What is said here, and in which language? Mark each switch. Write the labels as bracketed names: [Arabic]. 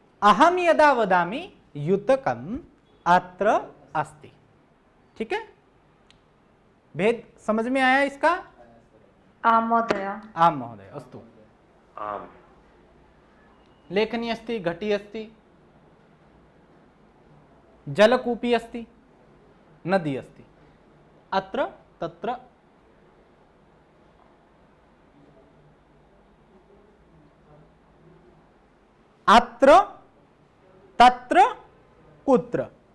[Sanskrit] अहम यदा वदामि युतकम अत्र अस्ति। [Hindi] ठीक है, भेद समझ में आया इसका? [Sanskrit] आम महोदय। आम महोदय, अस्तु। आम लेखनी अस्ति, घटी अस्ति, जलकूपी अस्ति, नदी अस्ति। अत्र तत्र अत्र तत्र कुत्र।